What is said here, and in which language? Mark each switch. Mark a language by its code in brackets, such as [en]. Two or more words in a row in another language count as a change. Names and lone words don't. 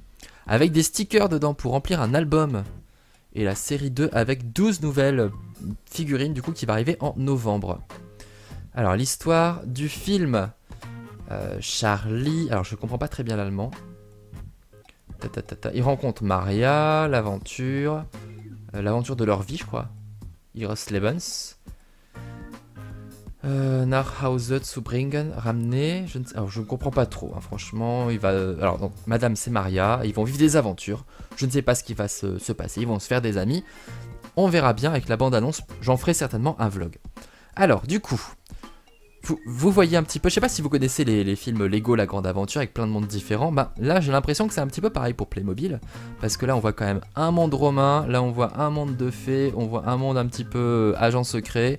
[fr] Avec des stickers dedans pour remplir un album. Et la série 2 avec 12 nouvelles figurines du coup qui va arriver en novembre. Alors l'histoire du film Charlie, alors je comprends pas très bien l'allemand. Il rencontre Maria, l'aventure de leur vie je crois. [de] Ihres Lebens. Nach Hause zu bringen, [fr] ramener, je ne comprends pas trop, hein, franchement, alors donc, madame c'est Maria, ils vont vivre des aventures, je ne sais pas ce qui va se passer, ils vont se faire des amis, on verra bien avec la bande-annonce, j'en ferai certainement un vlog. Alors, du coup, vous voyez un petit peu, je sais pas si vous connaissez les films Lego, La Grande Aventure, avec plein de mondes différents, bah là j'ai l'impression que c'est un petit peu pareil pour Playmobil, parce que là on voit quand même un monde romain, là on voit un monde de fées, on voit un monde un petit peu agent secret.